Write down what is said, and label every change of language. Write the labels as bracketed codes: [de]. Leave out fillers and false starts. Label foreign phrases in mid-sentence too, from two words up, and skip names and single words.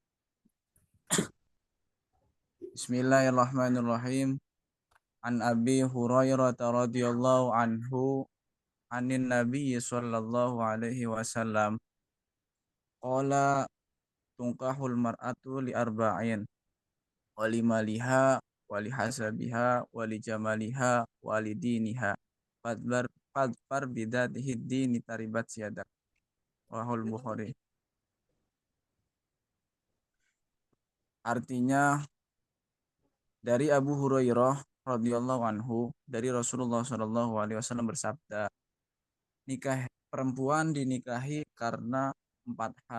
[ar] Bismillahirrahmanirrahim. عن أبي هريرة رضي الله عنه عن النبي صلى الله عليه وسلم قال تنكح المرأة لأربع لمالها ولحسبها ولجمالها ولدينها فاظفر بذات الدين تربت يداك رواه البخاري. [id] Artinya dari Abu Hurairah [ar] رضي الله عنه [id] dari Rasulullah [ar] صلى الله عليه وسلم [id] bersabda, nikah perempuan dinikahi karena 4 hal.